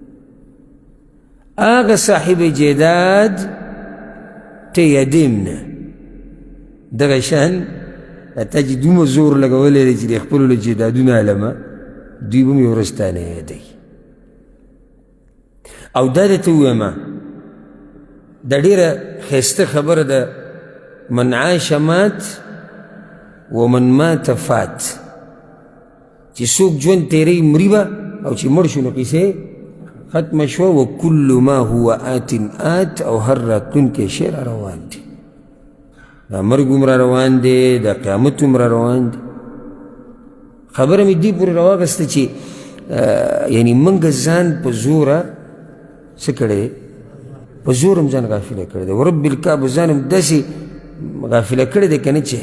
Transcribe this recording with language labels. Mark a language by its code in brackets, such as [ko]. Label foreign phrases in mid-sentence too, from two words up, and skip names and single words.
[ps] هغه صاحب جیداد ته یادیم نه دغه شان تا چې دومره زور لګولی دی چې د خپلو له جیدادونه علمه دوی به هم یو ورځ تا نه یادوي او دا درته ووایم دا ډېره ښایسته خبره ده [ar] من عاش مات ومن مات فات [ps] چې څوک ژوند تیری مري به او چې مړ شو نو قیسې ختمه شوه [ar] وکل ما هو آت آت [ps] او هر راتلونکی شی را روان دی دا مرګ هم را روان دی دا قیامت هم را روان دی خبره مې دې پورې راواغسته چې یعنی موږ ځان په زوره څه کړی په زور هم ځان غافله کړی دی [ar] ورب الکعبه [ps] ځان هم داسې غافله کړی دی که نه چې